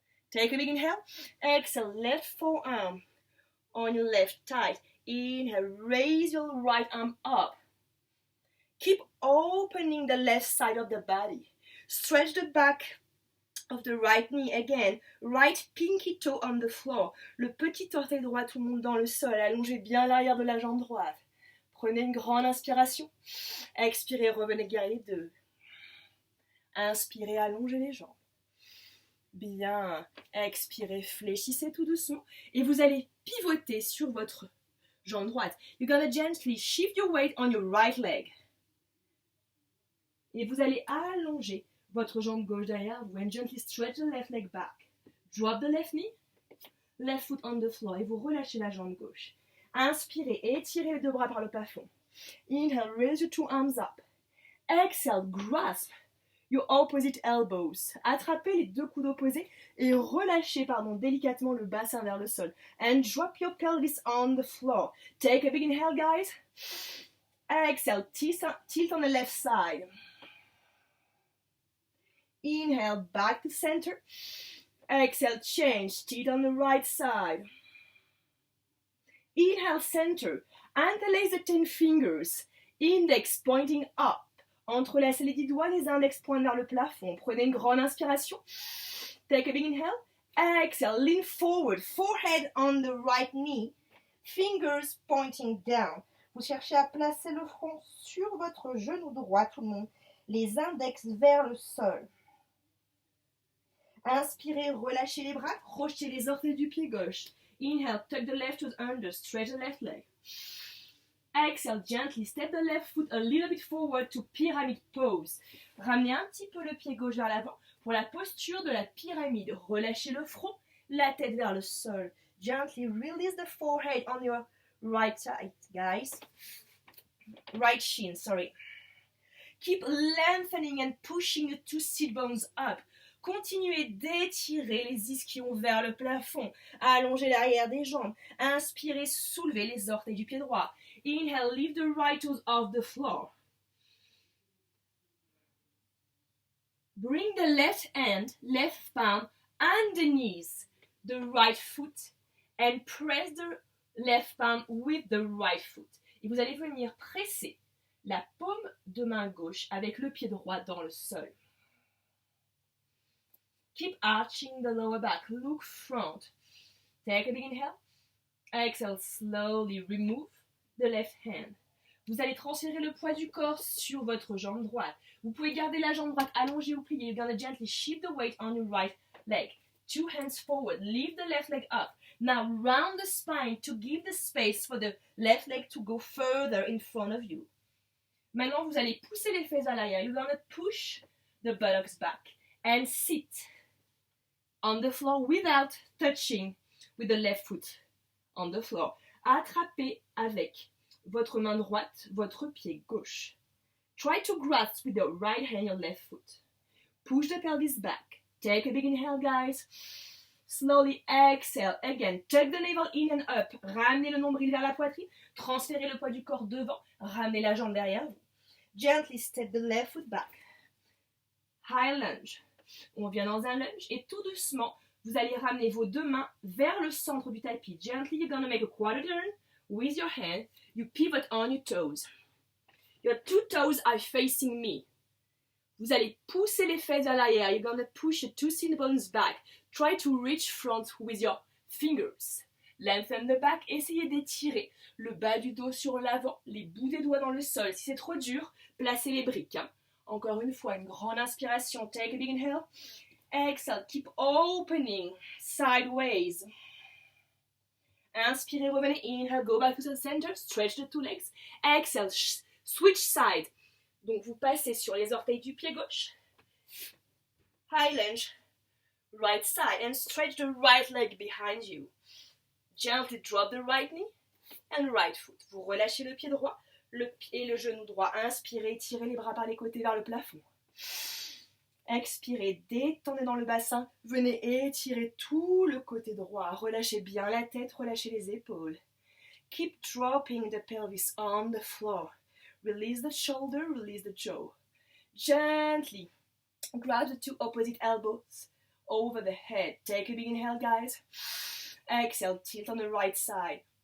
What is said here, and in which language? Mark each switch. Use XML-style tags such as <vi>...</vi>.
<en>Take a big inhale. Exhale, left forearm on your left thigh. Inhale, raise your right arm up. Keep opening the left side of the body. Stretch the back of the right knee again. Right pinky toe on the floor.</en> <fr>Le petit orteil droit tout le monde dans le sol. Allongez bien l'arrière de la jambe droite. Prenez une grande inspiration. Expirez, revenez guerrier 2. Inspirez, allongez les jambes. Bien. Expirez, fléchissez tout doucement. Et vous allez pivoter sur votre jambe droite.</fr> <en>You're gonna gently shift your weight on your right leg.</en> <fr>Et vous allez allonger votre jambe gauche derrière vous.</fr> <en>And gently stretch the left leg back. Drop the left knee. Left foot on the floor.</en> <fr>Et vous relâchez la jambe gauche. Inspirez, étirez les deux bras par le plafond.</fr> <en>Inhale, raise your two arms up. Exhale, grasp your opposite elbows.</en> <fr>Attrapez les deux coudes opposés et relâchez, délicatement le bassin vers le sol.</fr> <en>And drop your pelvis on the floor. Take a big inhale, guys. Exhale, tilt on the left side. Inhale, back to center. Exhale, change, tilt on the right side. Inhale, center. Interlace the 10 fingers. Index pointing up.</en> <fr>Entrelacez les 10 doigts, les index pointent vers le plafond. Prenez une grande inspiration.</fr> <en>Take a big inhale. Exhale, lean forward. Forehead on the right knee. Fingers pointing down.</en> <fr>Vous cherchez à placer le front sur votre genou droit, tout le monde. Les index vers le sol. Inspirez, relâchez les bras. Crochetez les orteils du pied gauche.</fr> <en>Inhale, tuck the left toes under, stretch the left leg. Exhale, gently step the left foot a little bit forward to pyramid pose.</en> <fr>Ramenez un petit peu le pied gauche vers l'avant pour la posture de la pyramide. Relâchez le front, la tête vers le sol.</fr> <en>Gently release the forehead on your right side, guys. Right shin, sorry. Keep lengthening and pushing the two sit bones up.</en> <fr>Continuez d'étirer les ischions vers le plafond. Allongez l'arrière des jambes. Inspirez, soulevez les orteils du pied droit.</fr> <en>Inhale, lift the right toes off the floor. Bring the left hand, left palm underneath the right foot and press the left palm with the right foot.</en> <fr>Et vous allez venir presser la paume de main gauche avec le pied droit dans le sol.</fr> <en>Keep arching the lower back. Look front. Take a big inhale. Exhale, slowly remove the left hand.</en> <fr>Vous allez transférer le poids du corps sur votre jambe droite. Vous pouvez garder la jambe droite allongée ou pliée.</fr> <en>You're going to gently shift the weight on your right leg. Two hands forward. Lift the left leg up. Now round the spine to give the space for the left leg to go further in front of you.</en> <fr>Maintenant, vous allez pousser les fesses à l'arrière.</fr> <en>You're going to push the buttocks back and sit on the floor without touching with the left foot on the floor.</en> <fr>Attrapez avec votre main droite votre pied gauche.</fr> <en>Try to grasp with the right hand your left foot. Push the pelvis back. Take a big inhale, guys. Slowly exhale. Again, tuck the navel in and up.</en> <fr>Ramenez le nombril vers la poitrine. Transférez le poids du corps devant. Ramenez la jambe derrière vous.</fr> <en>Gently step the left foot back. High lunge.</en> <fr>On vient dans un lunge et tout doucement, vous allez ramener vos deux mains vers le centre du tapis.</fr> <en>Gently, you're going to make a quarter turn with your hand. You pivot on your toes. Your two toes are facing me.</en> <fr>Vous allez pousser les fesses à l'arrière.</fr> <en>You're going to push your two shin bones back. Try to reach front with your fingers. Lengthen the back.</en> <fr>Essayez d'étirer le bas du dos sur l'avant, les bouts des doigts dans le sol. Si c'est trop dur, placez les briques. Encore une fois, une grande inspiration.</fr> <en>Take a big inhale. Exhale, keep opening sideways.</en> <fr>Inspirez, revenez.</fr> <en>Inhale, go back to the center. Stretch the two legs. Exhale, switch side.</en> <fr>Donc vous passez sur les orteils du pied gauche.</fr> <en>High lunge. Right side. And stretch the right leg behind you. Gently drop the right knee and right foot.</en> <fr>Vous relâchez le pied droit et le genou droit. Inspirez, tirez les bras par les côtés vers le plafond. Expirez, détendez dans le bassin. Venez étirer tout le côté droit. Relâchez bien la tête, relâchez les épaules.</fr> <en>Keep dropping the pelvis on the floor. Release the shoulder, release the jaw. Gently grab the two opposite elbows over the head. Take a big inhale, guys. Exhale, tilt on the right side.</en>